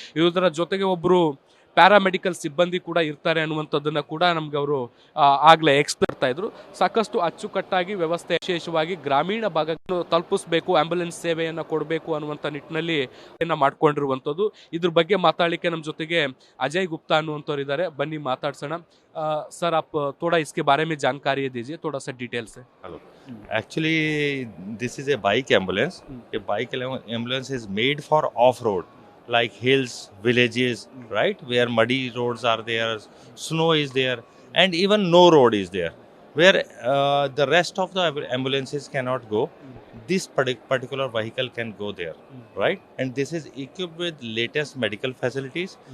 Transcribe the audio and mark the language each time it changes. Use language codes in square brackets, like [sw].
[kn] ಇದರ ಜೊತೆಗೆ ಒಬ್ಬರು ಪ್ಯಾರಾಮೆಡಿಕಲ್ ಸಿಬ್ಬಂದಿ ಕೂಡ ಇರ್ತಾರೆ ಅನ್ನುವಂಥದ್ದನ್ನು ಕೂಡ ನಮ್ಗೆ ಅವರು ಆಗಲೇ ಎಕ್ಸ್ಪ್ಲೇನ್ ಮಾಡ್ತಾ ಇದ್ರು. ಸಾಕಷ್ಟು ಅಚ್ಚುಕಟ್ಟಾಗಿ ವ್ಯವಸ್ಥೆ ವಿಶೇಷವಾಗಿ ಗ್ರಾಮೀಣ ಭಾಗವನ್ನು ತಲುಪಿಸಬೇಕು, ಆಂಬ್ಯುಲೆನ್ಸ್ ಸೇವೆಯನ್ನು ಕೊಡಬೇಕು ಅನ್ನುವಂಥ ನಿಟ್ಟಿನಲ್ಲಿ ಮಾಡ್ಕೊಂಡಿರುವಂಥದ್ದು. ಇದ್ರ ಬಗ್ಗೆ ಮಾತಾಡಲಿಕ್ಕೆ ನಮ್ಮ ಜೊತೆಗೆ ಅಜಯ್ गुप्ता ಅನ್ನುವಂಥವ್ರು इधर बन्नी माताड़सण। [hi] सर आप थोड़ा इसके बारे में जानकारी दीजिए, थोड़ा सा डिटेल से। [en] Hello, actually this is a bike ambulance. A bike ambulance is made for off road like hills, villages, right, where muddy roads are there, snow is there, and even no road is there, where the rest of the ambulances cannot go. this particular vehicle can go there, right? And this is equipped with latest medical facilities.